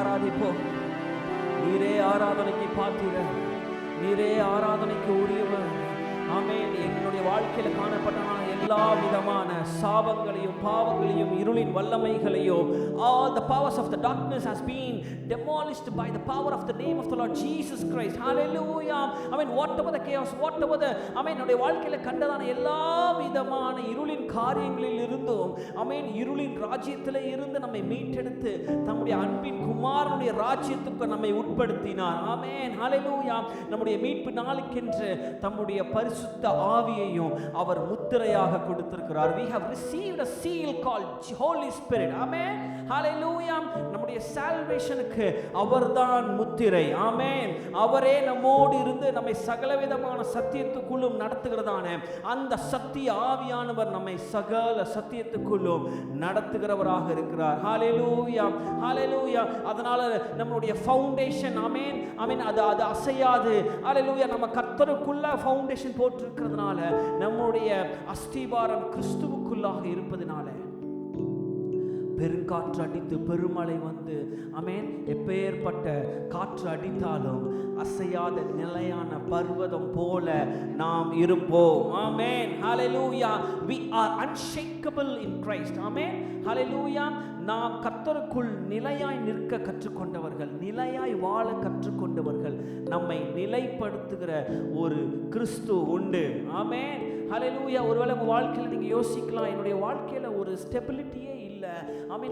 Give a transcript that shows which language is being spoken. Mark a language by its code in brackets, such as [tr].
[ta] இப்போ நீரே ஆராதனைக்கு பாத்திரர், நீரே ஆராதனைக்கு உரியவர். ஆமென். எங்களுடைய வாழ்க்கையில காணப்பட்ட எல்லா விதமான சாபங்களையும் பாவங்களையும் இருளின் வல்லமைகளையும் [en] all the powers of the darkness has been demolished by the power of the name of the Lord Jesus Christ. Hallelujah. Amen. Whatever the chaos, whatever the [ta] என்னுடைய வாழ்க்கையில கண்டதான எல்லா விதமான இருளின் காரியங்களில் இருந்தும் ஆமென் இருளின் ராஜ்யத்திலே இருந்து நம்மை மீட்டெடுத்து தம்முடைய அன்பின் குமாரனுடைய ராஜ்யத்துக்கு நம்மை உட்படுத்தினார். ஆமென். ஹalleluya. நம்முடைய மீட்பு நாளுக்கென்று தம்முடைய பரிசுத்த ஆவியையும் அவர் முத்திரையாக கொடுத்திருக்கிறார். [en] We have received a seal called Holy Spirit. Amen. Hallelujah. [ta] நம்முடைய salvationக்கு அவர்தான் முத்திரை. ஆமென். அவரே நம்மோடு இருந்து நம்மை சகலவிதமான சத்தியத்துக்குள்ளும் நடத்துகிறதான அந்த சத்திய ஆவியானவர் நம்மை சகல சத்தியத்துக்குள்ளும் நடத்துகிறவராக இருக்கிறார். Hallelujah. Hallelujah. அதனால நம்முடைய ஃபவுண்டேஷன் ஆமென் ஆமென் அது அசையாது. Hallelujah. நம்ம கர்த்தருக்குள்ள ஃபவுண்டேஷன் போட்டிருக்கிறதுனால நம்முடைய அஸ்திபாரம் கிறிஸ்துவுக்குள்ளாக இருப்பதனால பெருங்காற்று அடித்து பெருமழை வந்து ஆமென் எப்பேற்பட்ட காற்று அடித்தாலும் அசையாத நிலையான பர்வதம் போல நாம் இருப்போம். ஆமென். ஹalleluya. [en] We are unshakable in Christ. [ta] ஆமென். ஹalleluya. நாம் கர்த்தருக்குள் நிலையாய் நிற்க கற்றுக்கொண்டவர்கள், நிலையாய் வாழ கற்றுக்கொண்டவர்கள். நம்மை நிலைப்படுத்துகிற ஒரு கிறிஸ்து உண்டு. ஆமென். ஹalleluya. ஒருவேளை உங்க வாழ்க்கையில நீங்க யோசிக்கலாம், என்னுடைய வாழ்க்கையில ஒரு ஸ்டெபிலிட்டியே இல்லை. ஆமென்.